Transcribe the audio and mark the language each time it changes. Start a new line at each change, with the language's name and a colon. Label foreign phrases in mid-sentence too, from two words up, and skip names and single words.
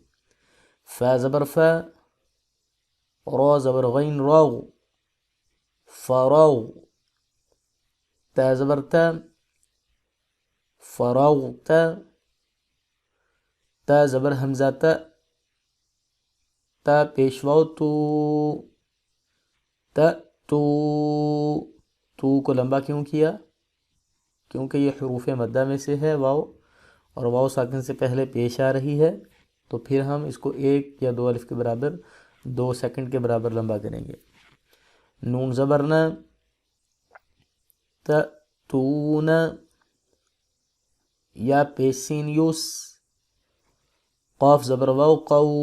Urdu: فا زبر فا، را زبر غین راغ، فراغ، تا زبر تا، فراغت، تا زبر حمزہ تا، تا پیش واو تو، تا تو کو لمبا کیوں کیا؟ کیونکہ یہ حروف مدہ میں سے ہے واو، اور واو ساکن سے پہلے پیش آ رہی ہے، تو پھر ہم اس کو 1 یا 2 الف کے برابر 2 سیکنڈ کے برابر لمبا کریں گے۔ نون زبرنا، تون، یا پیش سین یوس، قاف زبر واو قو،